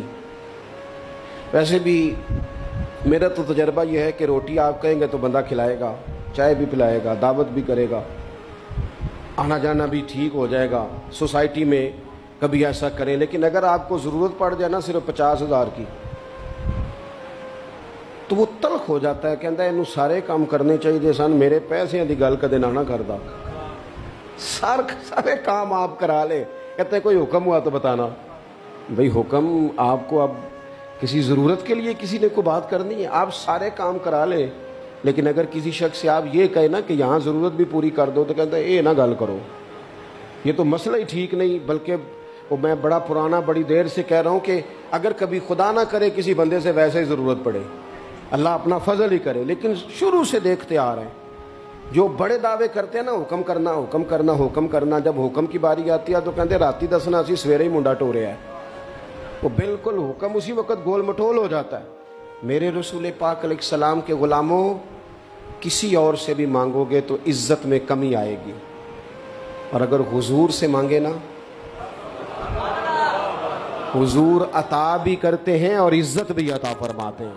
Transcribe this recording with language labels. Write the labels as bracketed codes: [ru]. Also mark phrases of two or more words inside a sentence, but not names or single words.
[ur] ویسے بھی میرا تو تجربہ یہ ہے کہ روٹی آپ کہیں گے تو بندہ کھلائے گا، چائے بھی پلائے گا، دعوت بھی کرے گا، آنا جانا بھی ٹھیک ہو جائے گا۔ سوسائٹی میں کبھی ایسا کریں، لیکن اگر آپ کو ضرورت پڑ جائے نا صرف 50,000 کی، تو وہ تلخ ہو جاتا ہے، کہتا ہے انہوں سارے کام کرنے چاہیے سن، [pa] میرے پیسے دی گل کدے نہ کردا، [ur] سارے کام آپ کرا لے۔ کہتے ہیں کوئی حکم ہوا تو بتانا۔ بھئی حکم آپ کو اب کسی ضرورت کے لیے کسی نے کوئی بات کرنی ہے، آپ سارے کام کرا لیں، لیکن اگر کسی شخص سے آپ یہ کہیں نا کہ یہاں ضرورت بھی پوری کر دو، تو کہتا ہے [pa] اے نہ گل کرو، [ur] یہ تو مسئلہ ہی ٹھیک نہیں۔ بلکہ وہ میں بڑا پرانا بڑی دیر سے کہہ رہا ہوں کہ اگر کبھی خدا نہ کرے کسی بندے سے ویسے ہی ضرورت پڑے، اللہ اپنا فضل ہی کرے، لیکن شروع سے دیکھتے آ رہے ہیں جو بڑے دعوے کرتے ہیں نا، حکم کرنا حکم کرنا حکم کرنا، جب حکم کی باری آتی ہے تو کہتے ہیں [pa] راتی دسنا اسی سویرے ہی منڈا ٹوریا ہے، [ur] وہ بالکل حکم اسی وقت گول مٹول ہو جاتا ہے۔ میرے رسول پاک علیہ السلام کے غلاموں، کسی اور سے بھی مانگو گے تو عزت میں کمی آئے گی، اور اگر حضور سے مانگے نا، حضور عطا بھی کرتے ہیں اور عزت بھی عطا فرماتے ہیں۔